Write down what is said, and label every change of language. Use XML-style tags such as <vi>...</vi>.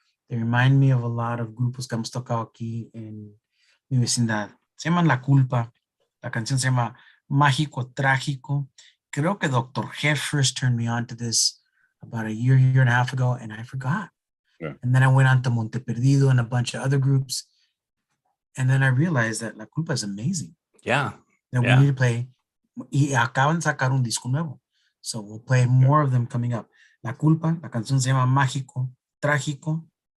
<en>They remind me of a lot of</en> <es>grupos que hemos tocado aquí en mi vecindad. Se llaman La Culpa. La canción se llama Mágico Trágico. Creo que Dr.</es> <en>G first turned me on to this about a year and a half ago, and I forgot. Yeah. And then I went on to Monte Perdido and a bunch of other groups. And then I realized that La Culpa is amazing. Yeah. That we need to play.</en> <es>Y acaban de sacar un disco nuevo.</es> <en>So we'll play more of them coming up.</en> <es>La Culpa, la canción se llama Mágico Trágico.</es>